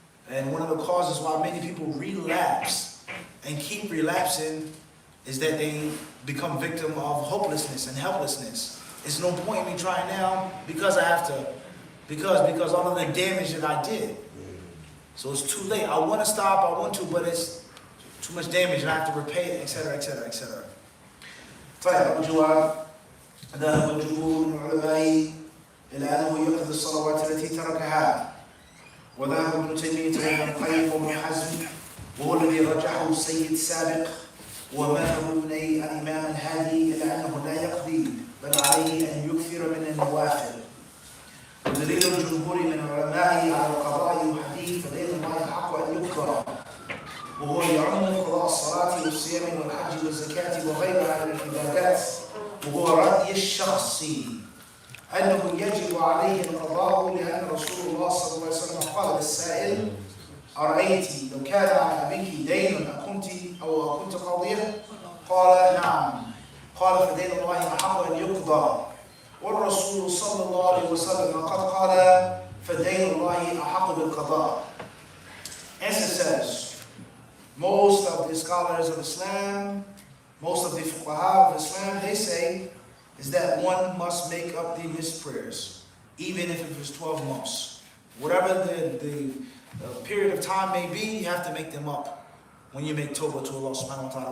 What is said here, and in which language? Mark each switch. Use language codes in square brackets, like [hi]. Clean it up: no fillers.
[en] And one of the causes why many people relapse and keep relapsing is that they become victim of hopelessness and helplessness. It's no point in me trying now because I have to, because all of the damage that I did. So it's too late. I want to stop, I want to, but it's too much damage and I have to repay it, etc., etc., etc. [ar] طيب الجواب ذهب الجمهور من العلماء إلى أنه يقضي الصلوات التي تركها وذهب ابن تيمية وابن القيم وابن حزم وهو الذي رجحه السيد السابق ومذهب ابني الإمام الهادي إلى أنه لا يقضي بل عليه أن يكثر من النوافل. ودليل الجمهور من العلماء على القضاء والحديث فدين الله حق أن يقضى وهو يعم قضاء الصلاة والصيام والحج والزكاة وغيرها من العبادات وهو رأي الشخصي أنه يجب عليه القضاء لأن رسول الله صلى الله عليه وسلم قال للسائل أرأيت لو كان على أبيك دين أكنت قاضية؟ قال نعم. قال فدين الله أحق أن يقضى والرسول صلى الله عليه وسلم قد قال فدين الله أحق بالقضاء. [en] Answer says, most of the scholars of Islam, most of the fuqaha of Islam, they say is that one must make up the missed prayers, even if it was 12 months. Whatever the period of time may be, you have to make them up when you make tawbah to Allah subhanahu wa ta'ala.